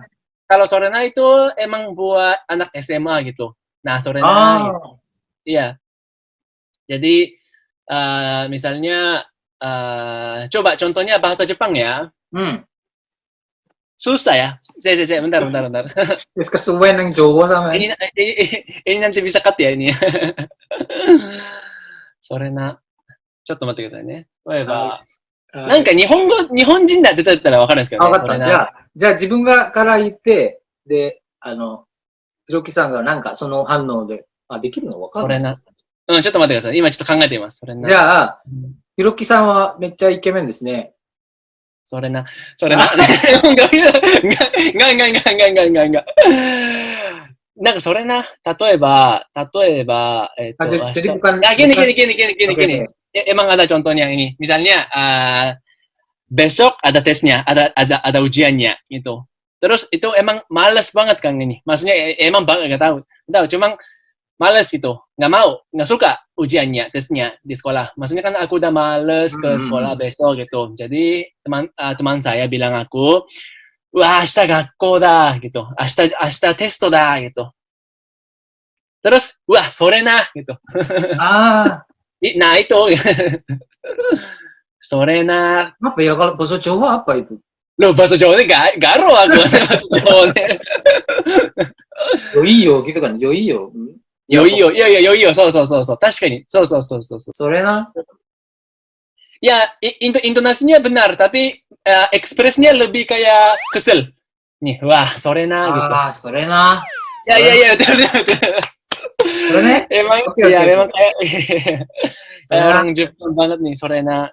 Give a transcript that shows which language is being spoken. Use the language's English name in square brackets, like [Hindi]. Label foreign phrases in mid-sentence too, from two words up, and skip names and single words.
[Indonesian] Kalau Sorena itu emang buat anak SMA gitu. Nah, Sorena gitu. Iya. Jadi misalnya coba contohnya bahasa Jepang ya. susah ya. Saya, bentar. [Javanese] Wis kesuwen [Indonesian] yang Jawa sama. ini nanti bisa cut ya ini. [Japanese] それな. ちょっと待ってくださいね。例えば、なんか日本人だって言ったらわかるんですけどね。わかった。じゃあ自分がから言って、で、ひろきさんがなんかその反応で、できるのわかんない。それな。ちょっと待ってください。今ちょっと考えています。それな。じゃあ、ひろきさんはめっちゃイケメンですね。それな。なんかそれな。例えば、 [Indonesian] jadi bukan gini. Emang ada contohnya ini. Misalnya, besok ada tesnya, ada ujiannya gitu. Terus itu emang males banget kan ini. Maksudnya emang banget nggak tahu. Cuma males gitu, nggak suka ujiannya, tesnya di sekolah. Maksudnya kan aku udah males ke sekolah besok gitu. Jadi teman saya bilang aku, wah, [Japanese] 明日学校だ gitu. 明日テストだ [Indonesian] gitu. Terus, wah, [Japanese] それな [Indonesian] gitu. Nah itu. [Japanese] それな. [Indonesian] Apa ya kalau bahasa Jawa apa itu? Loh, bahasa Jawa ini garo aku bahasa Jawa. Yoiyo gitu kan, yoiyo. Yoiyo, iya, yoiyo, [Japanese] so. 確かに、そう。それな。 [Indonesian] Ya, intonasinya benar, tapi ekspresinya lebih kayak kesel. Nih, wah, [Japanese] それな [Indonesian] gitu. [Japanese] それな. [Indonesian] Ya, betul. Emang, ya, memang kayak orang Jepang banget nih, [Japanese] それな.